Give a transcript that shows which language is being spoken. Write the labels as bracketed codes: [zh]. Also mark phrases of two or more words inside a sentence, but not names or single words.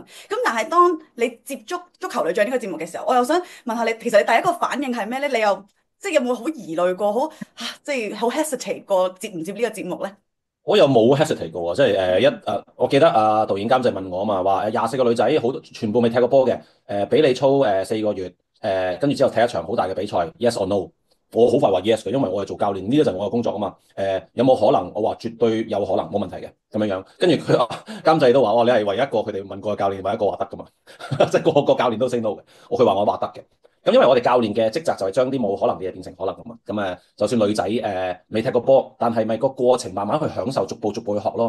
[yue] 咁但係當你接觸足球女將呢個節目嘅時候，我又想問下你，其實你第一個反應係咩咧？你又即係有冇好疑慮過，即係好 hesitate 過接唔接呢個節目咧？我又冇 hesitate 過喎，即係我記得導演監製問我啊嘛，話24個女仔好多全部未踢過波嘅，俾你操4個月，跟住之後踢一場好大嘅比賽 ， [en] yes or no？ [yue] 我好快話 yes 嘅，因為我係做教練，呢啲就係我嘅工作啊嘛。有冇可能？我話絕對有可能，冇問題嘅咁樣樣。跟住佢監製都話：你係唯一一個佢哋問過嘅教練，唯一一個話得噶嘛，即係個教練都 [en] say no [yue] 嘅。佢話我話得嘅。咁因為我哋教練嘅職責就係將啲冇可能嘅嘢變成可能㗎嘛，咁就算女仔未踢過波，但係咪個過程慢慢去享受，逐步逐步去學咯。